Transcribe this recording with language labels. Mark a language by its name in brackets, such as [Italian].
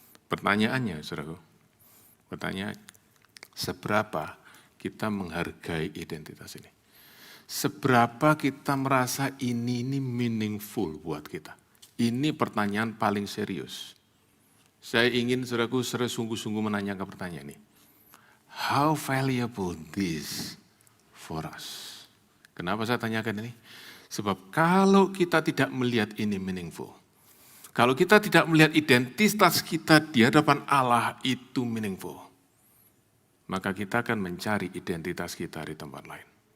[Indonesian] Pertanyaannya, saudaraku, seberapa kita menghargai identitas ini? Seberapa kita merasa ini meaningful buat kita? Ini pertanyaan paling serius. Saya ingin saudaraku sungguh-sungguh menanyakan pertanyaan ini. [English] How valuable this for us? [Indonesian] Kenapa saya tanyakan ini? Sebab kalau kita tidak melihat ini meaningful, kalau kita tidak melihat identitas kita di hadapan Allah itu meaningful, maka kita akan mencari identitas kita di tempat lain.